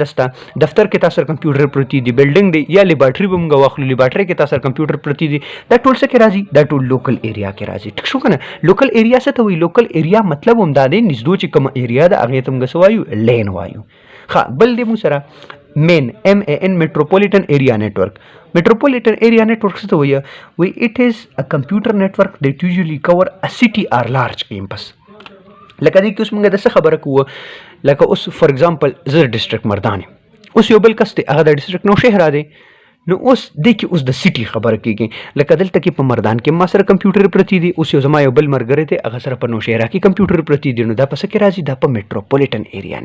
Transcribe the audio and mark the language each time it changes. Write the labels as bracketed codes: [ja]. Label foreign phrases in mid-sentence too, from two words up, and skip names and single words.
[ps] دستا دفتر کې تاسو سره کمپیوټر پرتی دی بلډینګ دی یا لیبارټری به موږ واخلو لیبارټری کې تاسو سره کمپیوټر پرتی دی دا ټول څه کې راځي دا ټول [en] local area [ps] کې راځي ټیک شو کنه [en] local area [ps] څه ته وایي [en] local area [ps] مطلب هم دا دی نږدو چې کوم ایریا ده هغه ته موږ وایو لین وایو ښه بل دی موږ سره مین MAN [en] metropolitan area network metropolitan area network [ps] څه ته وایي [en] it is a computer network that usually cover a city or large campus [ps] لکه دې کې اوس موږ د څه خبره کوو لکه اوس [en] for example [ps] زه ډسټرکټ مردان اوس یو بل کس دی هغه د ډسټرکټ نوشهره دی نو اوس د کې اوس د سیټي خبره کیږي لکه دلته کې په مردان کې ما سره کمپیوټر پرتی دی اوس یو زما یو بل مرګره دی هغه سره په نوشهره کې کمپیوټر پرتی دی نو دا پس کې راځي دا په [en] metropolitan area